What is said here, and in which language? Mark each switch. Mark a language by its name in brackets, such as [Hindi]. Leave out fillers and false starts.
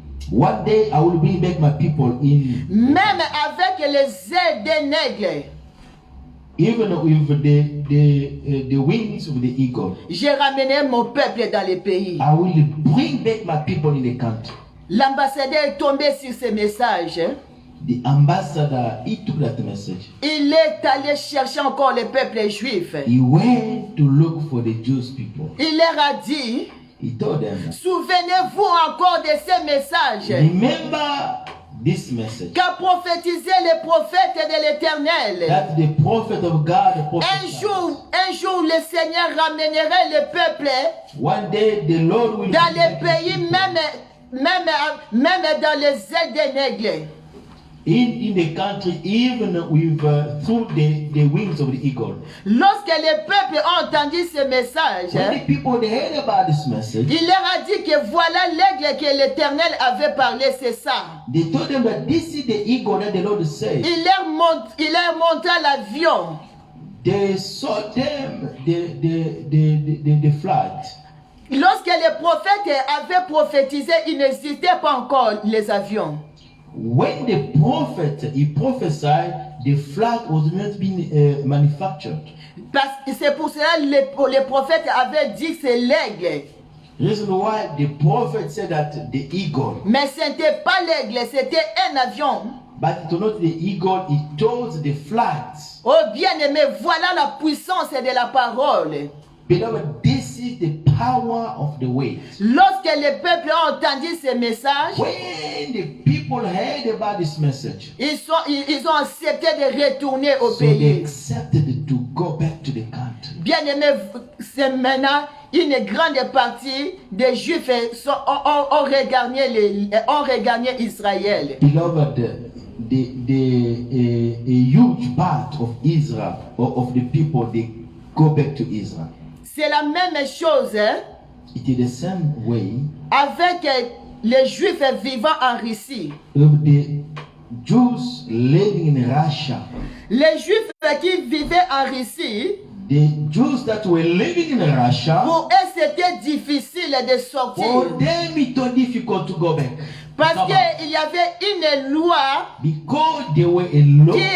[English] One day I will bring back my people in. [French] Même avec les ailes des nègres. [English] Even with the wings of the eagle. [French] J'ai ramené mon peuple dans le pays. [English] I will bring back my people in the country. [French] L'ambassadeur est tombé sur ce message. [English] The ambassador, he took that message. [French] Il est allé chercher encore le peuple juif. [English] He went to look for the Jewish people. [French] Il leur a dit, [English] He told them, [French] souvenez-vous encore de ce message [English] remember this message. [French] qu'a prophétisé les prophètes de l'Éternel. [English] That the prophet of God prophesied. [French] Un jour, le Seigneur ramènerait le peuple [English] One day the Lord will [French] dans les pays, même dans les ailes des nègres. [English] in the country, even with through the wings of the eagle. [French] Lorsque les peuples ont entendu ce message, [English] When the people they heard about this message, [French] il leur a dit que voilà l'aigle que l'Éternel avait parlé, c'est ça. [English] they told them that this is the eagle that the Lord said. [French] Il leur montra l'avion. [English] They saw them the flight. [French] Lorsque les prophètes avaient prophétisé, il n'existait pas encore les avions. [English] When the prophet he prophesied, the flag was not being manufactured. [French] Parce que c'est pour cela que les prophètes avaient dit que c'est l'aigle. [English] Reason why the prophet said that the eagle. [French] Mais ce n'était pas l'aigle, c'était un avion. [English] But it was not the eagle, it told the flight. [French] Oh bien-aimé, voilà la puissance de la parole. [English] Beloved, this is the power of the word. [French] Lorsque le peuple a entendu ce message, [English] When the people heard about this message, [French] ils ont accepté de retourner au [English] so they [French] pays. [English] accepted to go back to the country. [French] Bien-aimé, c'est maintenant une grande partie des Juifs ont regagné Israël. [English] Beloved, a huge part of Israel, or of the people, they go back to Israel. [French] C'est la même chose [English] It is the same way [French] avec les Juifs vivant en Russie. [English] of the Jews living in Russia. [French] Les Juifs qui vivaient en Russie, [English] The Jews that were living in Russia, [French] pour eux c'était difficile de sortir. [English] for them it was difficult to go back. [French] Parce [English] Come back. [French] qu'il y avait une loi [English] Because there were a law